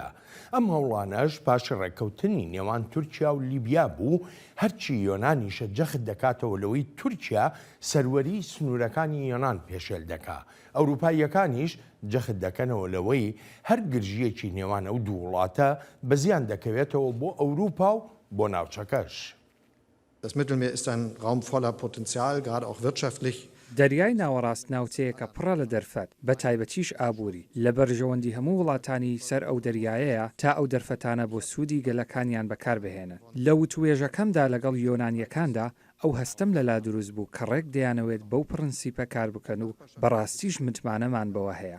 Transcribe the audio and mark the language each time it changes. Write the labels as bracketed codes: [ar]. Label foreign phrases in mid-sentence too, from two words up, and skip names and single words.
[ckb] ئەم هەوڵانەش پاش ڕێکەوتنی نێوان تورکیا و لیبیا بوو، هەرچی یۆنانیشە جەخت دەکاتەوە لەوەی تورکیا سەروەری سنوورەکانی یۆنان پێشێل دەکا. ئەوروپاییەکانیش جەخت دەکەنەوە لەوەی هەر گرژیەکی نێوان ئەو دوو وڵاتە بەزیان دەکەوێتەوە بۆ ئەوروپا و بۆ ناوچەکەش. [de] Das Mittelmeer ist ein Raum voller Potenzial, gerade auch wirtschaftlich. [ckb] دەریای ناوەڕاست ناوچەیەکە پڕە لە دەرفەت بە تایبەتیش ئابووری لە بەرژەوەندی هەموو وڵاتانی سەر ئەو دەریایەیە تا ئەو دەرفەتانە بۆ سوودی گەلەکانیان بەکاربهێنن. لە وتوێژەکەمدا لەگەڵ یۆنانیەکاندا ئەو هەستم لەلا دروست بوو کە ڕێک دەیانەوێت بەو پرەنسیپە کار بکەن و بەڕاستیش متمانەمان بەوە هەیە.